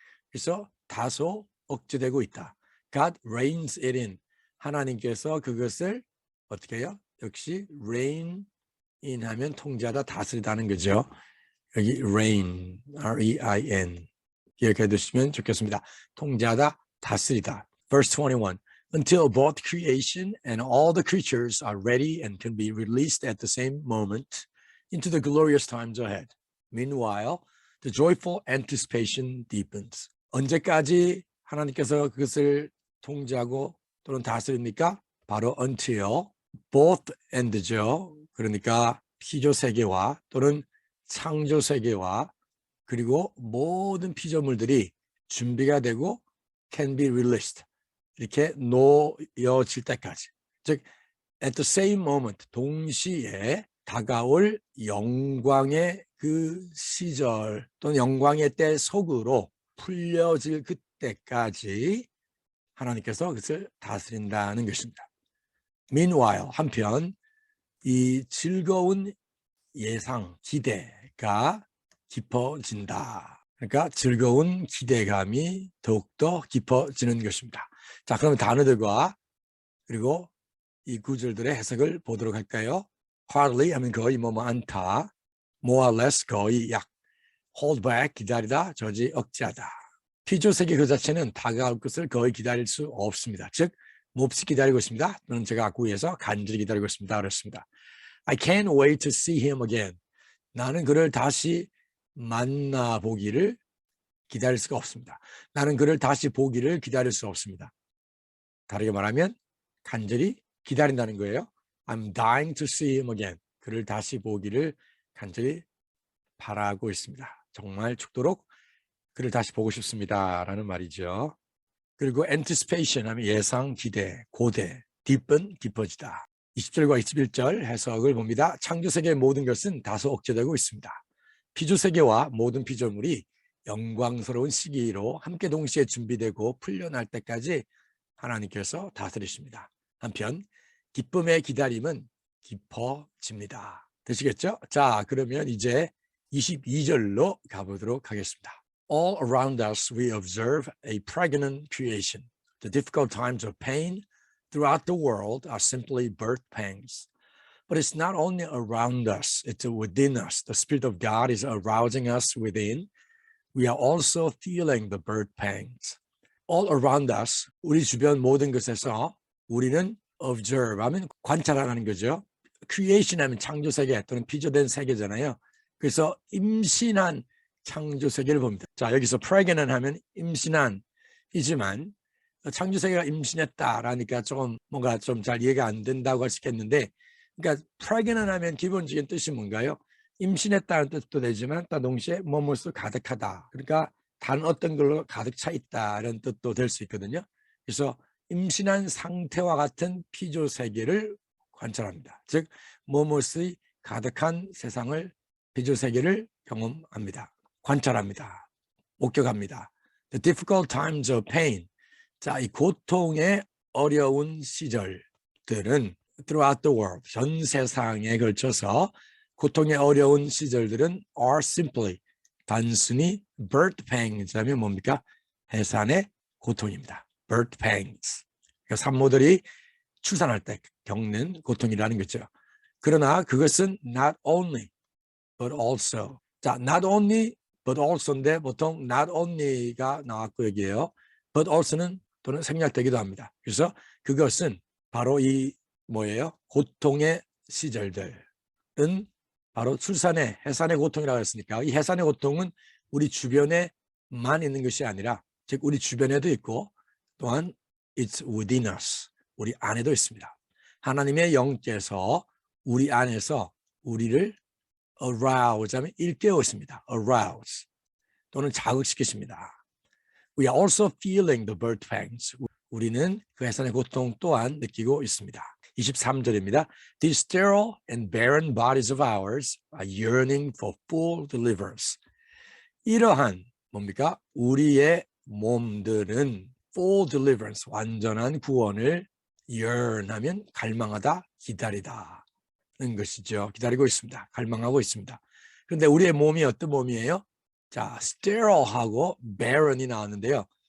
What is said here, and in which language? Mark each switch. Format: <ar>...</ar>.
<ko>그래서 다소 억제되고 있다.</ko> <en>God reigns it in.</en> <ko>하나님께서 그것을 어떻게 해요? 역시</ko> <en>reign in</en> <ko>하면 통제하다, 다스리다는 거죠. 여기 reign, R-E-I-N 기억해 두시면 좋겠습니다. 통제하다, 다스리다.</ko> <en>Verse 21. Until both creation and all the creatures are ready and can be released at the same moment into the glorious times ahead. Meanwhile, the joyful anticipation deepens.</en> <ko>언제까지 하나님께서 그것을 통제하고 또는 다스립니까? 바로 until, both and죠. 그러니까 피조 세계와 또는 창조 세계와 그리고 모든 피조물들이 준비가 되고</ko> <en>can be released.</en> <ko>이렇게 놓여질 때까지. 즉</ko> <en>at the same moment,</en> <ko>동시에 다가올 영광의 그 시절 또는 영광의 때 속으로 풀려질 그때까지 하나님께서 그것을 다스린다는 것입니다. Meanwhile, 한편 이 즐거운 예상, 기대가 깊어진다. 그러니까 즐거운 기대감이 더욱더 깊어지는 것입니다. 자, 그러면 단어들과 그리고 이 구절들의 해석을 보도록 할까요? Hardly 하면 거의 뭐뭐 않다.</ko> <en>More or less</en> <ko>거의 약.</ko> <en>Hold back</en> <ko>기다리다, 저지 억제하다. 피조세계 그 자체는 다가올 것을 거의 기다릴 수 없습니다. 즉 몹시 기다리고 있습니다. 또는 제가 구에서 간절히 기다리고 있습니다. 그렇습니다.</ko> <en>I can't wait to see him again.</en> <ko>나는 그를 다시 만나보기를 기다릴 수가 없습니다. 나는 그를 다시 보기를 기다릴 수 없습니다. 다르게 말하면 간절히 기다린다는 거예요.</ko> <en>I'm dying to see him again.</en> <ko>그를 다시 보기를 간절히 바라고 있습니다. 정말 죽도록 그를 다시 보고 싶습니다. 라는 말이죠. 그리고 anticipation 하면 예상, 기대, 고대, deep은 깊어지다. 20절과 21절 해석을 봅니다. 창조세계의 모든 것은 다소 억제되고 있습니다. 피조세계와 모든 피조물이 영광스러운 시기로 함께 동시에 준비되고 풀려날 때까지 하나님께서 다스리십니다. 한편 기쁨의 기다림은 깊어집니다. 되시겠죠? 자, 그러면 이제 22절로 가보도록 하겠습니다.</ko> <en>All around us we observe a pregnant creation. The difficult times of pain throughout the world are simply birth pangs. But it's not only around us, it's within us. The Spirit of God is arousing us within. We are also feeling the birth pangs. All around us,</en> <ko>우리 주변 모든 것에서 우리는 observe 하면 관찰하라는 거죠. creation 하면 창조세계 또는 피조된 세계잖아요. 그래서 임신한 창조세계를 봅니다. 자, 여기서 pregnant 하면 임신한 이지만 창조세계가 임신했다라니까 조금 뭔가 좀 잘 이해가 안 된다고 할 수 있겠는데, 그러니까 pregnant 하면 기본적인 뜻이 뭔가요? 임신했다는 뜻도 되지만 또 동시에 무엇으로 가득하다. 그러니까 단 어떤 걸로 가득 차 있다는 뜻도 될 수 있거든요. 그래서 임신한 상태와 같은 피조 세계를 관찰합니다. 즉 무엇이 가득한 세상을, 피조 세계를 경험합니다. 관찰합니다. 목격합니다.</ko> <en>The difficult times of pain.</en> <ko>자, 이 고통의 어려운 시절들은</ko> <en>throughout the world,</en> <ko>전 세상에 걸쳐서 고통의 어려운 시절들은</ko> <en>are simply,</en> <ko>단순히 birth pangs 하면 뭡니까? 해산의 고통입니다. birth pangs. 그러니까 산모들이 출산할 때 겪는 고통이라는 거죠. 그러나 그것은 not only, but also. 자, not only, but also인데 보통 not only가 나왔고 여기에요. but also는 또는 생략되기도 합니다. 그래서 그것은 바로 이 뭐예요? 고통의 시절들은 바로 출산의 해산의 고통이라고 했으니까 이 해산의 고통은 우리 주변에만 있는 것이 아니라 즉 우리 주변에도 있고 또한</ko> <en>it's within us.</en> <ko>우리 안에도 있습니다. 하나님의 영께서 우리 안에서 우리를 arouse 하면 일깨우십니다. arouse 또는 자극시키십니다.</ko> <en>We are also feeling the birth pangs.</en> <ko>우리는 그 해산의 고통 또한 느끼고 있습니다. 23절입니다.</ko> <en>These sterile and barren bodies of ours are yearning for full deliverance.</en> <ko>이러한 뭡니까? 우리의 몸들은</ko> <en>full deliverance,</en> <ko>완전한 구원을 yearn하면 갈망하다, 기다리다는 것이죠. 기다리고 있습니다. 갈망하고 있습니다. 그런데 우리의 몸이 어떤 몸이에요? 자, sterile하고 barren이 나왔는데요.</ko>